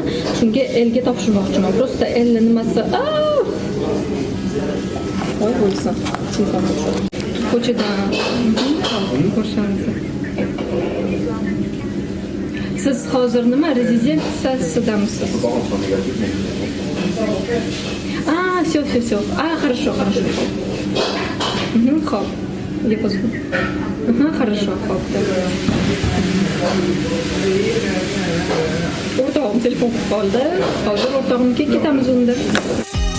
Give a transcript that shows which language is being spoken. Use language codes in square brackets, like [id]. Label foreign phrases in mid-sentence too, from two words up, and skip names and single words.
[uz] Shunga elga topshirmoqchiman. Просто el nimasi? Voy bo'lsin. Ko'chadan ko'rsangiz. Siz hozir nima rezidensiyadamisiz? [ru] Все. Хорошо. Хоп. Я позвоню. Хорошо, хоп. [uz] O'rtog'im telefon qilib qoldi. Hozir o'rtog'imga ketamiz unda.